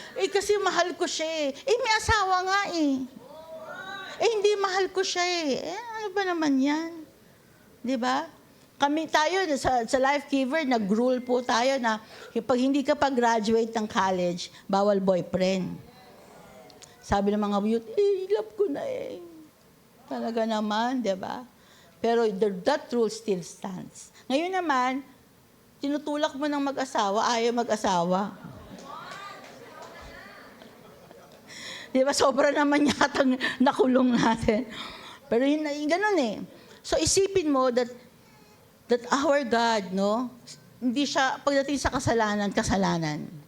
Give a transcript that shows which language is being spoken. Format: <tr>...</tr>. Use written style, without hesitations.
<tl>Kasi mahal ko siya may asawa nga hindi mahal ko siya ano ba naman yan? Diba? Tayo sa Life Giver, nag-rule po tayo na pag hindi ka pa-graduate ng college, bawal boyfriend. Sabi ng mga youth, love ko na Talaga naman, di ba?</tl> <en>Pero that rule still stands.</en> <tl>Ngayon naman, tinutulak mo ng mag-asawa, ayaw mag-asawa. Di ba? Sobra naman yatang nakulong natin. Pero ganun So isipin mo</tl> <en>that our God,</en> <tl>no, hindi siya, pagdating sa kasalanan, kasalanan.</tl>